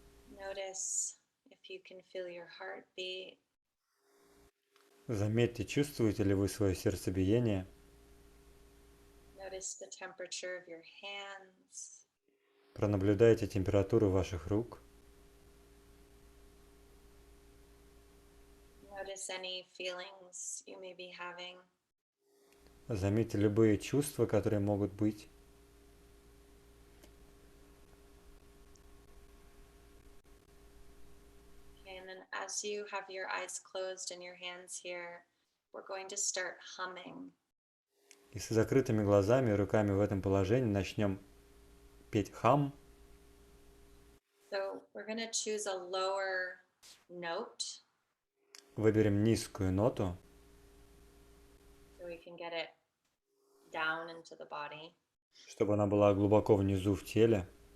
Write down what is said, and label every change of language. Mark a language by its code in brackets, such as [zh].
[en] Notice if you can feel your heartbeat. [ru] Заметьте, чувствуете ли вы свое сердцебиение. [en] Notice the temperature of your hands. [ru] Пронаблюдайте температуру ваших рук. [en] Notice any feelings you may be having. [ru] Заметьте любые чувства, которые могут быть. [en] And then as as you have your eyes closed and your hands here, we're going to start humming. [ru] И с закрытыми глазами и руками в этом положении начнем петь хам. [en] So we're going to choose a lower note [ru] Выберем низкую ноту, [en] so we can get it down into the body. [ru] чтобы она была глубоко внизу в теле.